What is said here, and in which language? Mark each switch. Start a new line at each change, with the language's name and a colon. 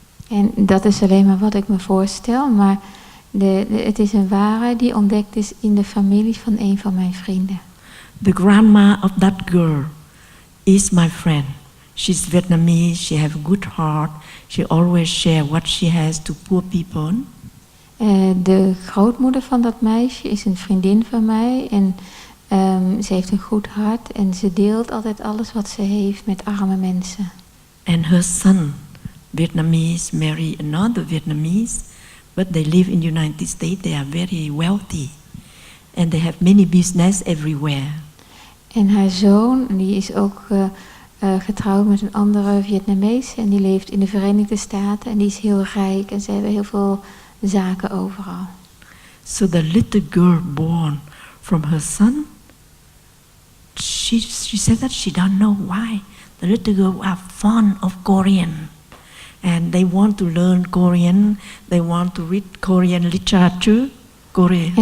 Dutch: En dat is alleen maar wat ik me voorstel. Maar het is een waarheid die ontdekt is in de familie van een van mijn vrienden.
English: The grandma of that girl is my friend. She's Vietnamese, she has a good heart, she always share what she has to poor people.
Dutch: De grootmoeder van dat meisje is een vriendin van mij en ze heeft een goed hart en ze deelt altijd alles wat ze heeft met arme mensen.
English: And her son, Vietnamese, marry another Vietnamese, but they live in the United States, they are very wealthy. And they have many business everywhere.
Dutch: En haar zoon, die is ook getrouwd met een andere Vietnamees en die leeft in de Verenigde Staten en die is heel rijk en ze hebben heel veel zaken overal.
English: So the little girl born from her son, she said that she don't know why. The little girl are fond of Korean. And they want to learn Korean, they want to read Korean literature, Korean.